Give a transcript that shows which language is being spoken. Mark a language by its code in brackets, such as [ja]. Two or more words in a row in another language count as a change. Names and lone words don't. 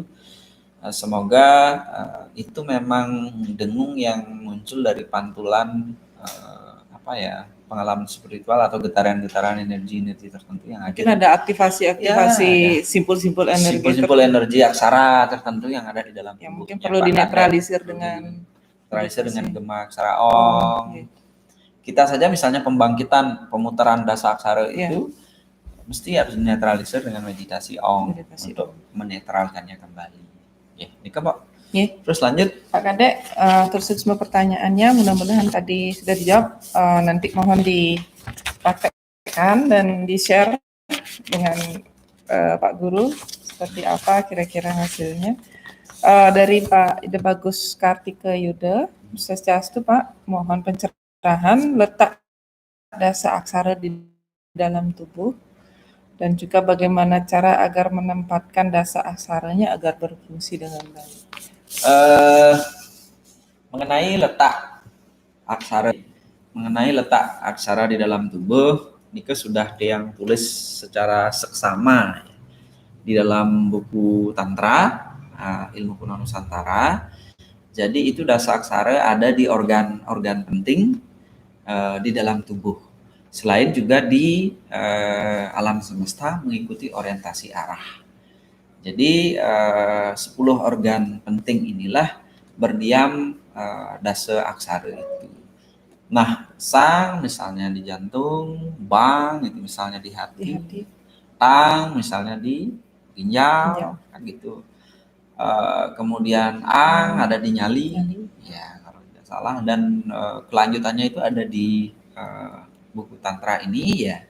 [id] Semoga itu memang dengung yang muncul dari pantulan pengalaman spiritual atau getaran energi tertentu yang mungkin ada aktivasi simpul-simpul energi aksara tertentu yang ada di dalam tubuh. Yang mungkin perlu dinetralisir dengan gema aksara Ong. Kita saja misalnya pembangkitan pemutaran dasa aksara itu mesti harus dinetralisir dengan meditasi Ong untuk menetralkannya kembali. Ini Pak. Terus lanjut Pak Kadek, terus semua pertanyaannya mudah-mudahan tadi sudah dijawab. Nanti mohon dipraktekkan dan di-share dengan Pak Guru seperti apa kira-kira hasilnya. Dari Pak Ide Bagus Kartika Yuda, Swastiastu Pak, mohon pencerahan letak dasa aksara di dalam tubuh dan juga bagaimana cara agar menempatkan dasa aksaranya agar berfungsi dengan baik. Mengenai letak aksara, mengenai letak aksara di dalam tubuh, Nike sudah ada yang tulis secara seksama di dalam buku Tantra, Ilmu Kuno Nusantara. Jadi itu dasar aksara ada di organ-organ penting di dalam tubuh. Selain juga di alam semesta mengikuti orientasi arah. Jadi 10 organ penting inilah berdiam dasa aksara itu. Nah, sang misalnya di jantung, bang itu misalnya di hati, tang misalnya di ginjal, kan gitu. Kemudian ang ada di nyali, ya kalau tidak salah, dan kelanjutannya itu ada di buku Tantra ini ya.